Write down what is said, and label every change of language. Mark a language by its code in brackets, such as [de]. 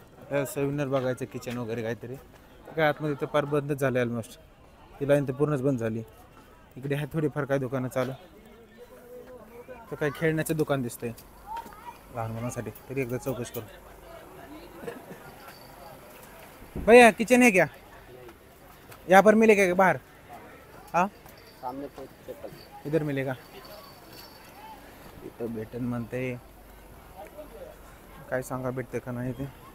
[mr] ते सेव्हनर बघायचं, किचन वगैरे काहीतरी काय आतमध्ये तर फार बंदच झालं ऑलमोस्ट. ती लाईन तर पूर्णच बंद झाली. इकडे आहे थोडीफार काय दुकानं चालू. तर काही खेळण्याचं दुकान दिसतंय लहान मुलांसाठी, तरी एकदा चौकशी करू. [hi] भैया किचन है क्या, यहाँ पर मिलेगा क्या बाहर? हाँ सामने इधर मिलेगा. [mr] इथं भेटन म्हणते, काय सांगा भेटते का नाही ते.